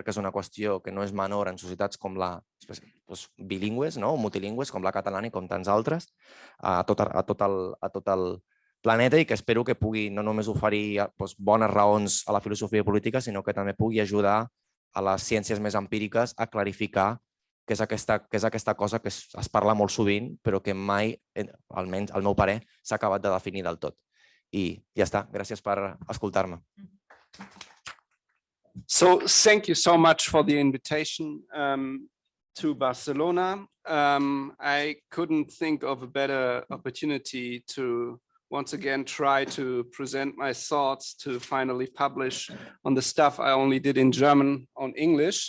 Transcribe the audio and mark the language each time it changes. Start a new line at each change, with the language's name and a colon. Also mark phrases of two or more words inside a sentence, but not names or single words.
Catalan: que és una qüestió que no és menor en societats com bilingües o multilingües, com la catalana i com tants altres, a tot el planeta, i que espero que pugui no només oferir bones raons a la filosofia política, sinó que també pugui ajudar a les ciències més empíriques a clarificar què és aquesta cosa que es parla molt sovint, però que mai, almenys al meu parer, s'ha acabat de definir del tot. I ja està. Gràcies per escoltar-me.
English: So thank you so much for the invitation to Barcelona. I couldn't think of a better opportunity to once again try to present my thoughts, to finally publish on the stuff I only did in German on English.